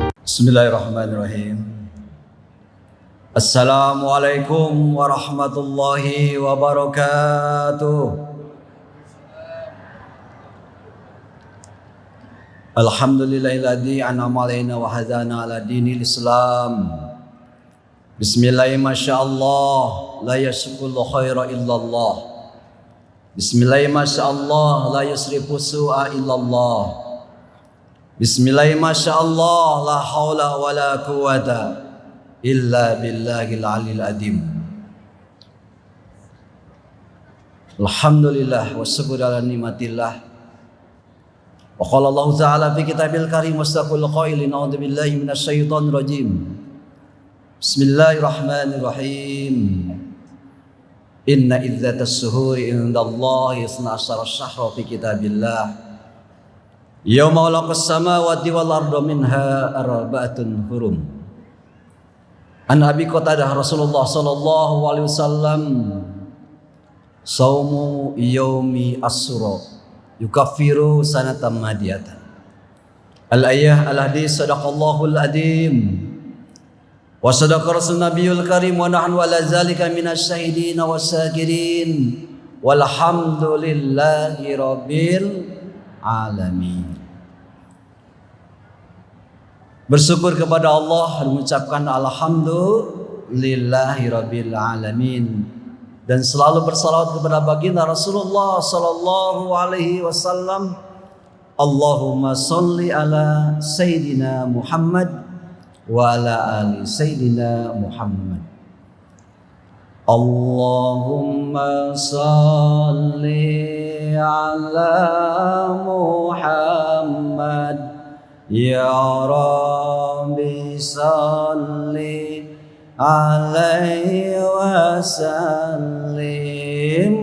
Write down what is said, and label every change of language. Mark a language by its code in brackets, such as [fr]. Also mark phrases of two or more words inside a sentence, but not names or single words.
[ar] بسم الله الرحمن الرحيم. السلام عليكم ورحمة الله وبركاته. الحمد لله الذي أنعم علينا وهدانا على دين الإسلام. بسم الله الرحمن الرحيم. ما شاء الله لا يسوق الخير إلا الله. بسم الله الرحمن الرحيم. ما شاء الله لا يصرف السوء إلا الله. بسم الله الرحمن الرحيم. ما شاء الله لا حول ولا قوة إلا بالله العلي العظيم. الحمد لله والشكر على نعمة الله. وقال الله تعالى في الكتاب الكريم واستقل قائلين أعوذ بالله من الشيطان الرجيم. Bismillahirrahmanirrahim. إن عدة الشهور عند الله 12 شهرا في كتاب الله. يوم خلق السماوات والأرض منها أربعة حرم. عن أبي قتادة رسول الله صلى الله عليه وسلم صوم يوم عاشوراء يكفر سنة ماضية. الآية الحديث صدق الله العظيم وصدق رسول النبي الكريم ونحن على ذلك من الشاهدين والشاكرين والحمد لله رب العالمين. [id] Bersyukur kepada Allah dan mengucapkan [ar] الحمد لله رب العالمين, [id] dan selalu bersalawat kepada baginda Rasulullah [ar] صلى الله عليه وسلم. اللهم صل على سيدنا محمد وعلى آل سيدنا محمد. اللهم صل على محمد يا رب صل عليه وسلم.